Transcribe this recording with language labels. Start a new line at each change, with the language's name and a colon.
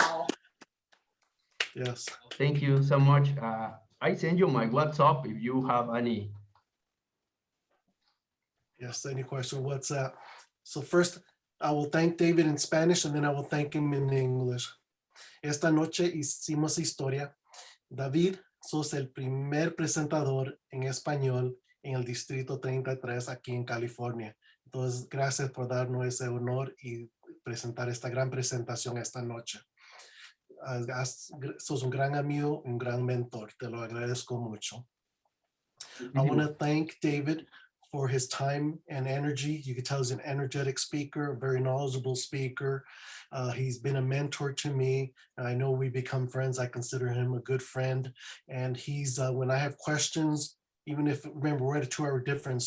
English: Wow. Yes. Thank you so much. I send you my WhatsApp if you have any. Yes, any question, WhatsApp. So first, I will thank David in Spanish, and then I will thank him in English.
Spanish: Esta noche hicimos historia. David, sos el primer presentador en español en el Distrito 33 aquí en California. Entonces, gracias por darnos ese honor y presentar esta gran presentación esta noche. Sos un gran amigo, un gran mentor. Te lo agradezco mucho.
English: I want to thank David for his time and energy. You can tell he's an energetic speaker, a very knowledgeable speaker. He's been a mentor to me. I know we become friends. I consider him a good friend. And he's, when I have questions, even if, remember, we're at a 2-hour difference.